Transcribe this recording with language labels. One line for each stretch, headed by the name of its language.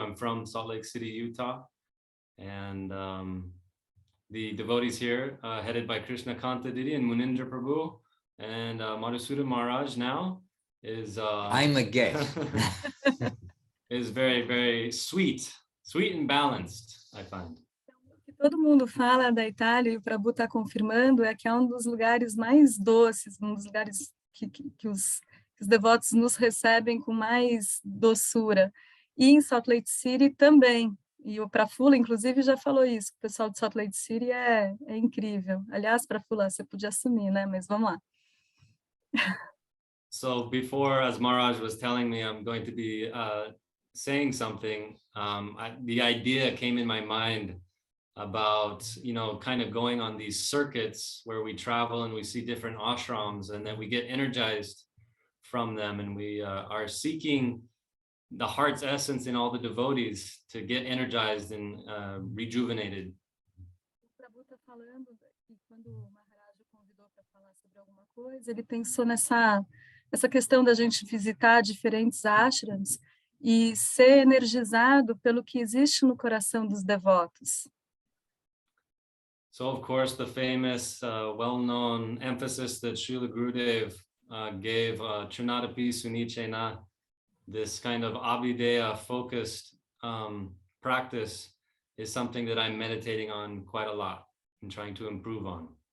English: I'm from Salt Lake City, Utah. And the devotees here, headed by Krishna Kanta Didi and Munindra Prabhu, and Madhusudan Maharaj now, is I'm a guest. is very, very sweet and balanced, I find.
Portuguese: O que todo mundo fala da Itália, e o Prabhu está confirmando, é que é um dos lugares mais doces, um dos lugares que os devotos nos recebem com mais doçura. E em Salt Lake City também. E o Prafula, inclusive, já falou isso. O pessoal de Salt Lake City é incrível. Aliás, Prafula, você podia assumir, né? Mas vamos lá.
English: So before, as Maharaj was telling me, I'm going to be saying something, the idea came in my mind about, kind of going on these circuits where we travel and we see different ashrams and then we get energized from them, and we are seeking the heart's essence in all the devotees to get energized and rejuvenated.
Portuguese: O Prabhu está falando que quando o Maharaj o convidou para falar sobre alguma coisa, ele pensou nessa questão da gente visitar diferentes ashrams e ser energizado pelo que existe no coração dos devotos.
English: So of course, the famous, well-known emphasis that Srila Gurudev gave, Trinadapi Sunichena, this kind of Abhideya focused practice is something that I'm meditating on quite a lot and trying to improve on.